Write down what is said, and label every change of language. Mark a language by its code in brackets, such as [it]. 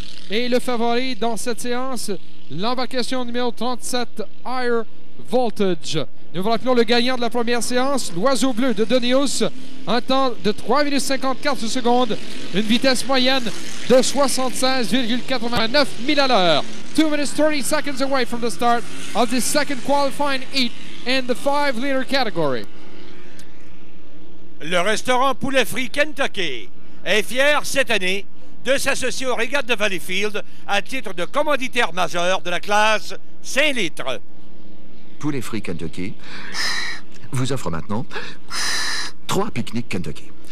[fr] Et le favori dans cette séance, l'embarcation numéro 37, Higher Voltage. Nous vous rappelons le gagnant de la première séance, l'Oiseau Bleu de Donius, un temps de 3 minutes 54 secondes, une vitesse moyenne de 76,89 milles à l'heure. [en] 2 minutes 30 seconds away from the start of the second qualifying heat in the 5-liter category. [fr] Le restaurant Poulet Frit Kentucky est fier cette année de s'associer aux régates de Valleyfield à titre de commanditaire majeur de la classe 5 litres. Poulet Frit Kentucky vous offre maintenant 3 pique-niques Kentucky.